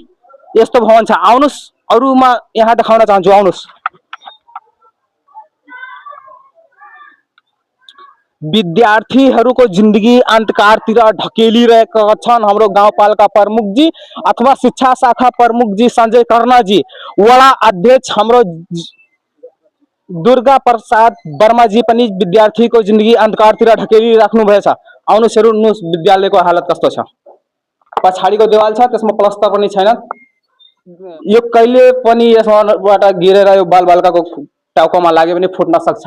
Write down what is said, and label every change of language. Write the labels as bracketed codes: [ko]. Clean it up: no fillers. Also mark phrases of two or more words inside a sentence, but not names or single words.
[ne] यस्तो भवन छ। आउनुस्, अरूमा यहाँ देखाउन चाहन्छु। आउनुस्, विद्यार्थीहरूको जिन्दगी अन्धकारतिर ढकेलिरहेका छन् हाम्रो गाउँपालिका प्रमुख जी अथवा शिक्षा शाखा प्रमुख जी संजय कर्णा जी, वडा अध्यक्ष हाम्रो दुर्गा प्रसाद वर्मा जी पनि विद्यार्थीको जिन्दगी अन्धकारतिर ढकेलिराख्नु भएछ। आउनुस्, हेर्नुस् विद्यालयको हालत कस्तो छ। पछाडिको देवाल छ, त्यसमा प्लास्टर पनि छैन। यो कहिले पनि यसबाट गिरेर यो बालबालिकाको टाउकोमा लाग्यो भने फुट्न सक्छ।